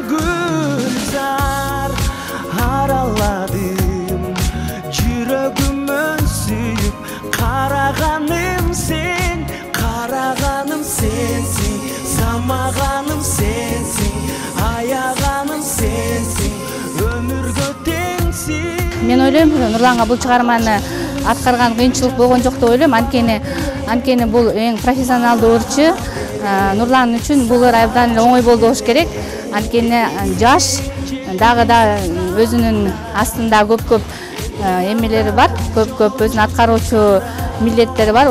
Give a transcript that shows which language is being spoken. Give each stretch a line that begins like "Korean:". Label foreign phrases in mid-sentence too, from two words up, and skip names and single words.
Kazakh: Гүлзар араладым, жүрегіммен сүйіп, қарағаным сенсің, самағаным сенсің, аяғаным сенсің, өмірге теңсің.
Kyrgyz: Мен ойлойм, Нурланга бул чыгарманы аткарган кыйынчылык болгон жок деп ойлойм. Анткени бул эң профессионалдуу ырчы. Нурлан үчүн бул абдан эле оңой болду болуш керек. Анткени жаш, дагы да өзүнүн астында көп эмелери бар, көп өзүнүн аткаруучу милдеттери бар.